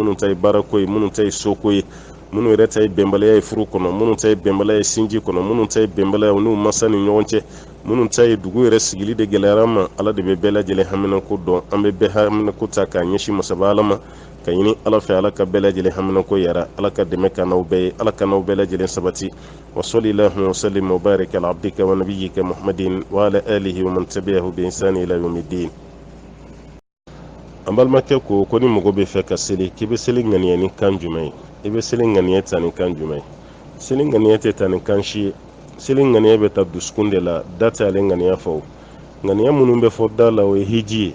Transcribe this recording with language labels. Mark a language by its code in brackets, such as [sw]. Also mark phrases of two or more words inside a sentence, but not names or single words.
[bm] minnu ta ye baarako ye minnu ta ye soko ye minnu yɛrɛ ta ye bɛnbaliya ye furu kɔnɔ minnu ta ye bɛnbaliya ye sinji kɔnɔ minnu ta ye bɛnbaliya u n'u masa ni ɲɔgɔn cɛ minnu ta ye dugu yɛrɛ sigili de gɛlɛyara ma ala de bɛ bɛɛ lajɛlen haminako dɔn an bɛ bɛɛ haminako ta k'a ɲɛsin masaba ala ma ka ɲini ala fɛ ala ka bɛɛ lajɛlen haminako yara ala ka dɛmɛ ka n'aw bɛɛ ye ala ka n'aw bɛɛ lajɛlen sabati [ar] وصلى الله وسلم وبارك على عبدك ونبيك محمد وعلى آله ومن تبعه بإحسان إلى يوم الدين [bm] an balimakɛ ko ni mɔgɔ bɛ fɛ ka seli k'i bɛ seli ŋaniya ni kan jumɛn ye i bɛ seli ŋaniya ta ni kan jumɛn ye seli ŋaniya tɛ ta ni kan si ye seli ŋaniya bɛ ta dusukun de la da tɛ ale ŋaniya fɔ ŋaniya minnu bɛ fɔ da la o ye hiji ye